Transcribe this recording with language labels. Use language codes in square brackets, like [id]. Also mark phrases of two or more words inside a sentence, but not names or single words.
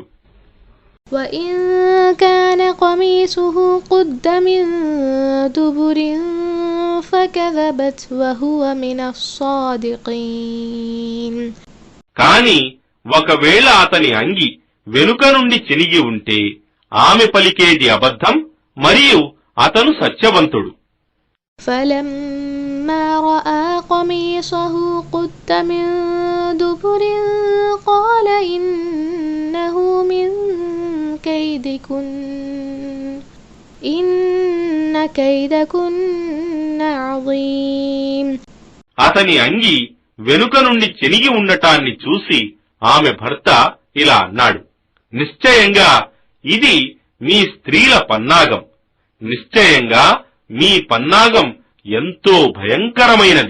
[ar] وَإِن كَانَ قَمِيصُهُ قُدَّ مِن دُبُرٍ فَكَذَبَتْ وَهُوَ مِنَ الصَّادِقِينَ. [te] కాని ఒకవేళ అతని అంగి వెనుక నుండి చినిగి ఉంటే ఆమె పలికేది అబద్ధం, మరియు అతను సత్యవంతుడు. [ar] فَلَمَّا رَأَى قَمِيصَهُ قُدَّ مِن دُبُرٍ قَالَ إِنَّهُ مِن كَيْدِكُنَّ إِنَّ كَيْدَكُنَّ عَظِيمٌ. [te] అతని అంగి వెనుక నుండి చినిగి ఉండటాన్ని చూసి ఆమె భర్త ఇలా అన్నాడు, నిశ్చయంగా ఇది మీ స్త్రీల పన్నాగం, నిశ్చయంగా మీ పన్నాగం ఎంతో భయంకరమైనది.